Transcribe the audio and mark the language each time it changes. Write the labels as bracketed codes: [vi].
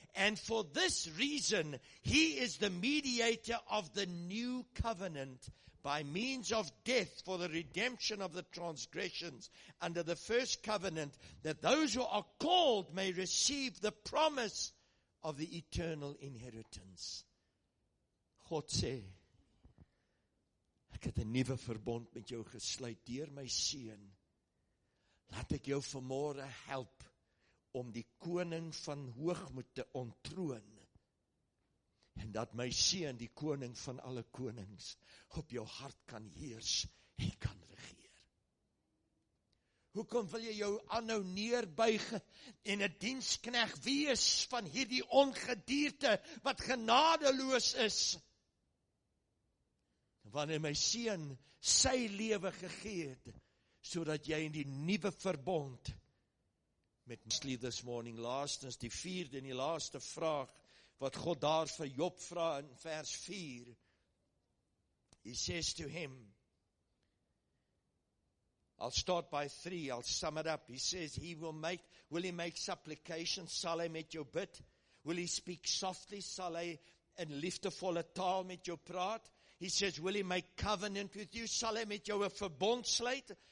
[en] And for this reason, he is the mediator of the new covenant, by means of death for the redemption of the transgressions under the first covenant, that those who are called may receive the promise of the eternal inheritance. [af] God sê, ek het 'n nuwe verbond met jou gesluit deur my seun. Laat ek jou vanmôre help om die koning van hoogmoed te ontroon. En dat my seun, die koning van alle konings, op jou hart kan heers en kan regeer. Hoekom wil jy jou aanhou neerbuig en 'n diensknegt wees van hierdie ongedierte wat genadeloos is? Wanneer my seun sy lewe gegee het, sodat jy in die nuwe verbond met my [en] this morning, [af] laastens die 4de en die laaste vraag, wat God daar vir Job vra in vers 4. [en] He says to him, I'll start by 3, I'll sum it up. He says, will he make supplication, [af] sal hy met jou bid? [en] Will he speak softly, [af] sal hy in liefdevolle taal met jou praat? [en] He says, will he make covenant with you, [af] sal hy met jou 'n verbond sluit?